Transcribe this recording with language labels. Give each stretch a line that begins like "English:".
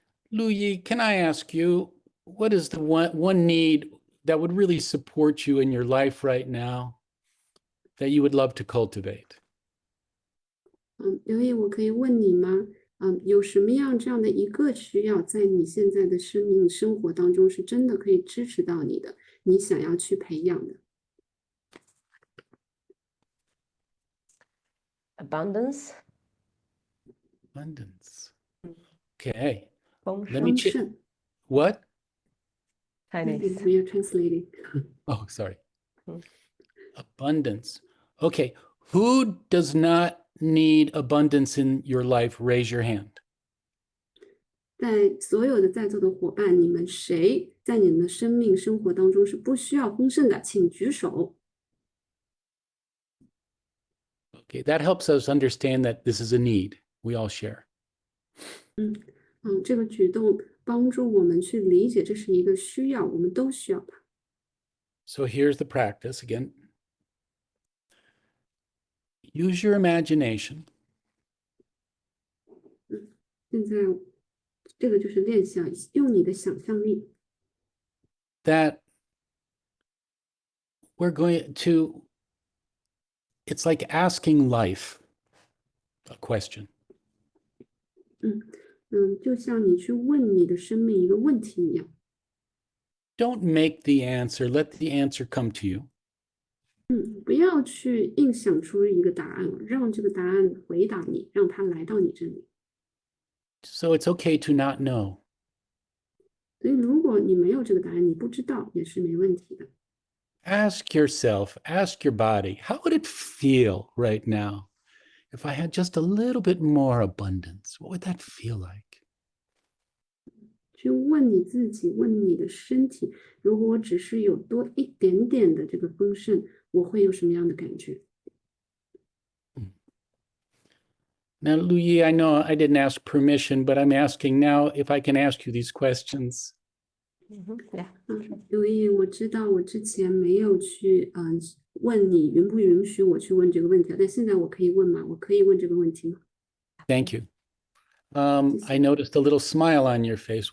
English: Lu Yi, can I ask you, what is the one need that would really support you in your life right now that you would love to cultivate?
Chinese: 刘毅，我可以问你吗？有什么样这样的一个需要，在你现在的生活当中是真的可以支持到你的，你想要去培养的？
English: Abundance. Abundance. Okay.
Chinese: 丰
English: Let me
Chinese: 丰
English: check.
Chinese: 盛。
English: What? Chinese. We are translating. Oh, sorry. Abundance. Okay. Who does not need abundance in your life? Raise your hand.
Chinese: 在所有的在座的伙伴，你们谁在你们的生命生活当中是不需要丰盛的？请举手。
English: Okay. That helps us understand that this is a need we all share.
Chinese: 这个举动帮助我们去理解这是一个需要，我们都需要它。
English: So here's the practice again. Use your imagination.
Chinese: 现在这个就是练习啊，用你的想象力。
English: That we're going to, it's like asking life a question.
Chinese: 就像你去问你的生命一个问题一样。
English: Don't make the answer, let the answer come to you.
Chinese: 不要去硬想出一个答案，让这个答案回答你，让它来到你这里。
English: So it's okay to not know.
Chinese: 所以，如果你没有这个答案，你不知道也是没问题的。
English: Ask yourself, ask your body, how would it feel right now if I had just a little bit more abundance? What would that feel like?
Chinese: 去问你自己，问你的身体，如果我只是有多一点点的这个丰盛，我会有什么样的感觉？
English: Now, Luyi, I know I didn't ask permission, but I'm asking now if I can ask you these questions. Yeah.
Chinese: 刘毅，我知道我之前没有去问你允不允许我去问这个问题，但现在我可以问吗？我可以问这个问题吗？
English: Thank you. I noticed a little smile on your face.